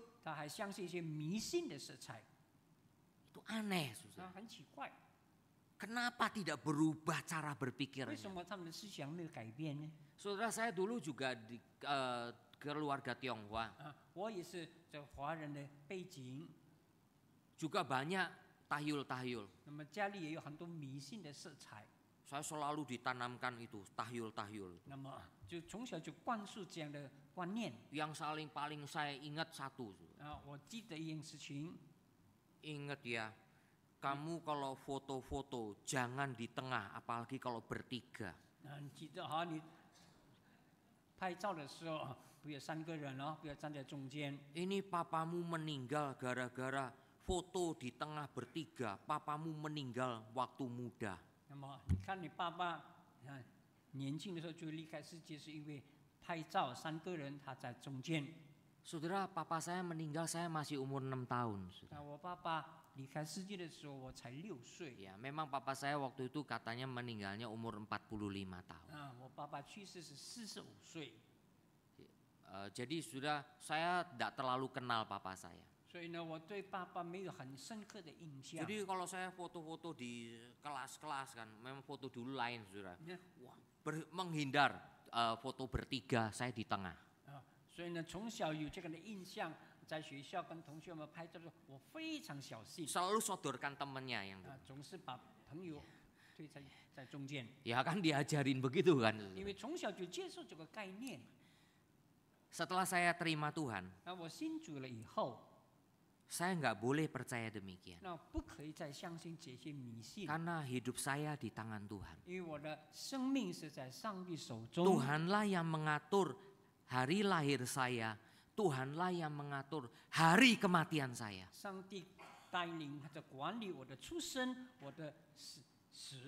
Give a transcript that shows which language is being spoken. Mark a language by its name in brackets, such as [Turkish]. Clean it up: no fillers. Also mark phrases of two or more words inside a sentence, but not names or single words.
[Chinese] 他还相信一些迷信的色彩， [Indonesian] Itu aneh, saudara. [Chinese] 很奇怪， [Indonesian] Kenapa tidak berubah cara [Chinese] 为 [Indonesian] berpikirnya? [Chinese] 什么他们的思想没有改变呢？ [Indonesian] Saudara, saya dulu juga di keluarga Tionghoa. [Chinese] 我也是这华人的背景， [Indonesian] Juga banyak tahyul-tahyul. [Chinese] 那么家里也有很多迷信的色彩， [Indonesian] Saya selalu ditanamkan itu, tahyul-tahyul. [Chinese] 那么就从小就灌输这样的观念。 [Indonesian] Yang paling saya ingat satu. [Chinese] 我记得一件事情， [Indonesian] Ingat ya, kamu kalau foto-foto jangan di tengah, apalagi kalau bertiga. [Chinese] 你记得哈，你拍照的时候不要三个人哦，不要站在中间。 [Indonesian] Ini papamu meninggal gara-gara foto di tengah bertiga. Papamu meninggal waktu muda. [Chinese] 那么你看你爸爸，年轻的时候就离开世界，是因为拍照三个人他在中间。 [Indonesian] Saudara, papa saya meninggal saya masih umur 6 tahun. [Chinese] 那我爸爸离开世界的时候，我才6岁。 [Indonesian] Ya, memang papa saya waktu itu katanya meninggalnya umur 45 tahun. [Chinese] 我爸爸去世是45岁， [Indonesian] Jadi sudah saya tidak terlalu kenal papa saya. [Chinese] 所以呢，我对爸爸没有很深刻的印象。 [Indonesian] Jadi kalau saya foto-foto di kelas-kelas kan, memang foto dulu lain, saudara. Wah, menghindar foto bertiga, saya di tengah. [Chinese] 所以呢，从小有这个的印象，在学校跟同学们拍照的时候，我非常小心， [Indonesian] Selalu sodorkan temennya yang [Chinese] 总是把朋友推在中间， [Indonesian] ya kan diajarin begitu kan. [Chinese] 因为从小就接受这个概念。 [Indonesian] Setelah saya terima Tuhan, [Chinese] 那我信主了以后， [Indonesian] saya nggak boleh percaya demikian. [Chinese] 那不可以再相信这些迷信， [Indonesian] Karena hidup saya di tangan Tuhan. [Chinese] 因为我的生命是在上帝手中。 [Indonesian] Tuhanlah yang mengatur hari lahir saya. Tuhanlah yang mengatur hari kematian saya. [Chinese] 上帝带领他在管理我的出生，我的死。